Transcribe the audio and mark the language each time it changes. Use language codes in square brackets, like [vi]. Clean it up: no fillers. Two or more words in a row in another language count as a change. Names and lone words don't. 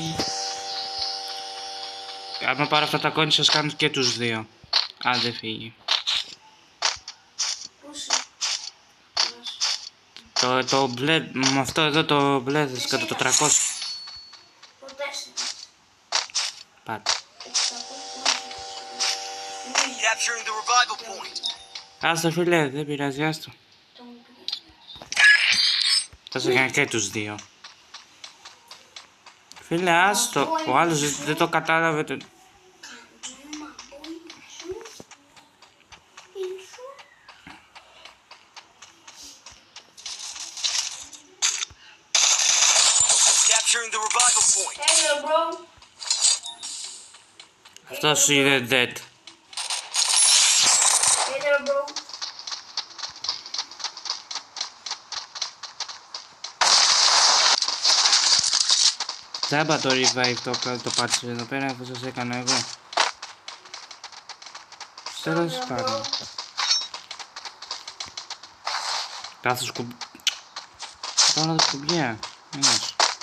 [el] Άμα πάρω αυτά τα κόνη σας κάνω και τους δύο. Αν δεν φύγει. Το μπλε, με αυτό εδώ το μπλε κατά το 300. Πάτε. [en] Capturing the revival point. [el] Άστο φίλε, δεν πειράζει, άστο. Θα σε έκανε και τους δύο. Φίλε, άστο. Ο άλλος δεν το κατάλαβε. [en] Capturing the revival point. [el] Αυτός είναι dead. Τσάμπα το revive το πάτησε εδώ πέρα αφού σας έκανα εγώ. Τέλος πάντων. Κάθε σκουμπ... Κάνω τα σκουμπιά. Μήνες.